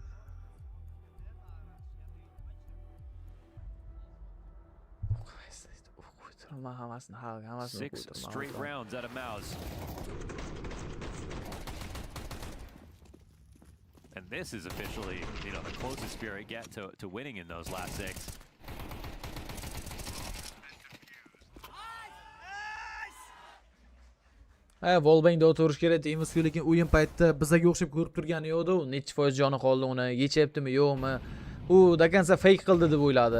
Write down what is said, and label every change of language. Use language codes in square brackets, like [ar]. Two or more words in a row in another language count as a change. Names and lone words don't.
[en] Six straight rounds out of Mouse. And this is officially, the closest Spirit get to winning in those last 6. [uz] Wallbangda o'tirish kerak deymiz, lekin o'yin paytida bizaga o'xshab ko'rib turgani yo'qdi. Necha foiz joni qoldi uni, yechyaptimi, yo'qmi? U dakansa fake qildi deb o'yladi.